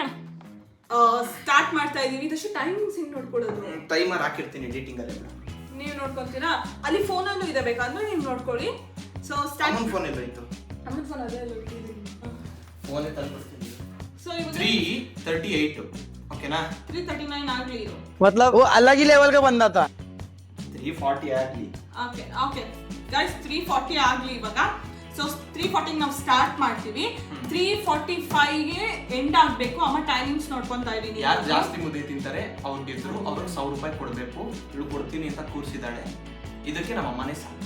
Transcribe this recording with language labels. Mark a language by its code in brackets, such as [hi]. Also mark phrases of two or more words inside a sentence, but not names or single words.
[kn] ಸ್ಟಾರ್ಟ್ ಮಾಡ್ತಾ ಇದೀವಿ. ಇದಷ್ಟು ಟೈಮಿಂಗ್ಸ್ ಹಿಂಗೆ ನೋಡ್ಕೊಳ್ಳೋದು. ಟೈಮರ್ ಹಾಕಿರ್ತೀನಿ ಎಡಿಟಿಂಗ್ ಅಲ್ಲಿ. ನೀವು ನೋಡ್ಕೊತೀರಾ? ಅಲ್ಲಿ ಫೋನಲ್ಲೂ ಇದೆ, ಬೇಕಾದ್ರೆ ನೀವು ನೋಡ್ಕೊಳ್ಳಿ. ಸೊ ಸ್ಟಾರ್ಟ್. ಫೋನ್ ಎಲ್ಲ ಇತ್ತು, ನಮ್ಮ ಫೋನ್ ಅದೇ ಇಟ್ಟಿದ್ದೀನಿ. ಫೋನೇ ತಂದ್ಬಿಡ್ತೀನಿ. ಸೊ ಇವಾಗ 3:38 ಓಕೆನಾ? 3:39 ಆಗಲಿ. [hi] मतलब वो अलग ही लेवल का बंदा था. [kn] 3:40 ಆಗಲಿ. [en] okay guys, [kn] 3:40 ಆಗಲಿ ಇವಾಗ. ಸೊ 3:40 ನಾವು ಸ್ಟಾರ್ಟ್ ಮಾಡ್ತೀವಿ. 3:45ಗೆ ಎಂಡ್ ಆಗಬೇಕು. ಅಮ್ಮ ಟೈಮಿಂಗ್ಸ್ ನೋಡ್ಕೊಂತಾ ಇದ್ದೀನಿ. ಯಾರು ಜಾಸ್ತಿ ಮುದ್ದೆ ತಿಂತಾರೆ ಅವ್ರು ಗೆದ್ರು, ಅವ್ರಿಗೆ 1,000 ರೂಪಾಯಿ ಕೊಡಬೇಕು. ಇವಳು ಕೊಡ್ತೀನಿ ಅಂತ ಕೂರಿಸಿದಾಳೆ. ಇದಕ್ಕೆ ನಮ್ಮ ಅಮ್ಮನೇ ಸಾಕ್ಷಿ.